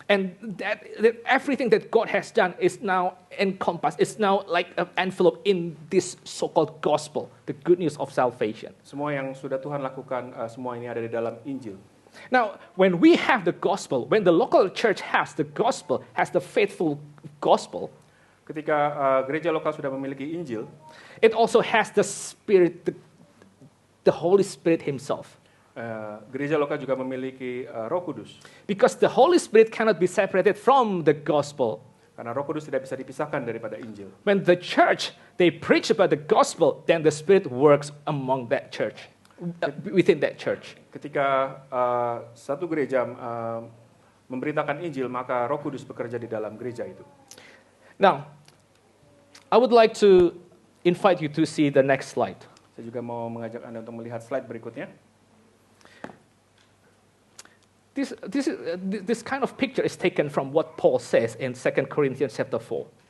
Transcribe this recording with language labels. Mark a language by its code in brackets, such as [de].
[en] And that everything that God has done is now encompassed. It's now like an envelope in this so-called gospel, the good news of salvation. [id] Semua yang sudah Tuhan lakukan, semua ini ada di dalam Injil. [en] Now, when we have the gospel, when the local church has the gospel, has the faithful gospel, [id] Ketika gereja lokal sudah memiliki Injil, [en] it also has the Spirit, the Holy Spirit Himself. [id] Gereja lokal juga memiliki Roh Kudus. [en] Because the Holy Spirit cannot be separated from the gospel. [id] Karena Roh Kudus tidak bisa dipisahkan daripada Injil. [en] When the church, they preach about the gospel, then the Spirit works among that church, within that church. [id] Ketika satu gereja memberitakan Injil, maka Roh Kudus bekerja di dalam gereja itu. [en] Now, I would like to invite you to see the next slide. [id] Saya juga mau mengajak Anda untuk melihat slide berikutnya. [en] This kind of picture is taken from what Paul says in 2 Corinthians chapter 4.